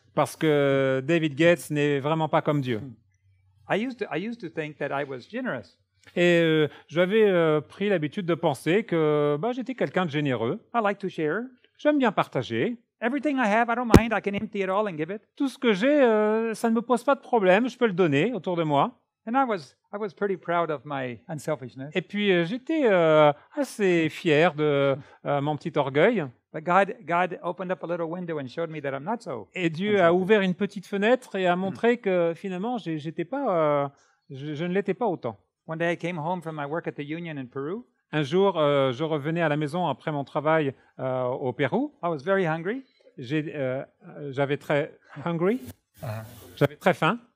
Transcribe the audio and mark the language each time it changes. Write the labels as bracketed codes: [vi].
[fr] Parce que David Gates n'est vraiment pas comme Dieu. [en] I used to think that I was generous. [fr] Et j'avais pris l'habitude de penser que j'étais quelqu'un de généreux. [en] I like to share. [fr] J'aime bien partager. [en] Everything I have, I don't mind. I can empty it all and give it. [fr] Tout ce que j'ai, ça ne me pose pas de problème. Je peux le donner autour de moi. [en] And I was pretty proud of my unselfishness. [fr] Et puis j'étais assez fier de mon petit orgueil. [en] But God opened up a little window and showed me that I'm not so. [fr] Et Dieu a ouvert une petite fenêtre et a montré que finalement, je ne l'étais pas autant. [en] One day I came home from my work at the union in Peru. [fr] Un jour, je revenais à la maison après mon travail au Pérou. [en] I was very hungry. [fr] J'avais très J'avais très faim.